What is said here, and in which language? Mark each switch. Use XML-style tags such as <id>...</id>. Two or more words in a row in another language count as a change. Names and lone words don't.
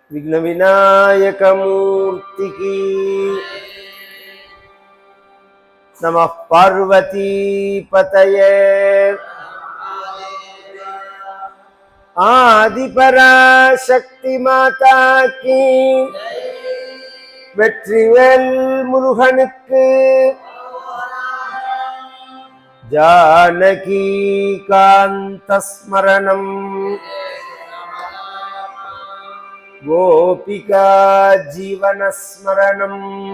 <hi>विघ्न विनायक मूर्ति की नमः पार्वती पतये आदि पराशक्ति माता की</hi> <ta>வெற்றிவேல் முருகனுக்கு</ta> <sa>जानकी कान्त स्मरणम् गोपिका जीवन स्मरणम्</sa>